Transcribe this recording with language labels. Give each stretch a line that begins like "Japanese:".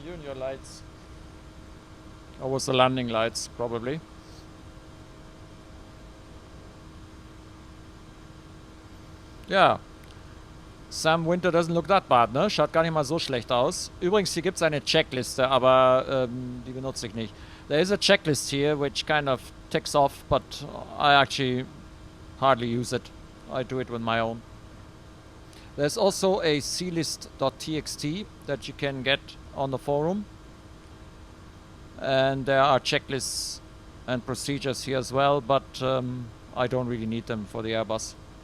English: Yeah, you and your lights. Or was the landing lights, probably. Ja. Sam Winter doesn't look that bad, ne?
German: Schaut gar nicht mal so schlecht aus. Übrigens, hier gibt es eine Checkliste, aber die benutze ich nicht.
English: There is a checklist here which kind of ticks off, but I actually hardly use it. I do it with my own. There's also a clist.txt that you can get on the forum. And there are checklists and procedures here as well, but I don't really need them for the Airbus.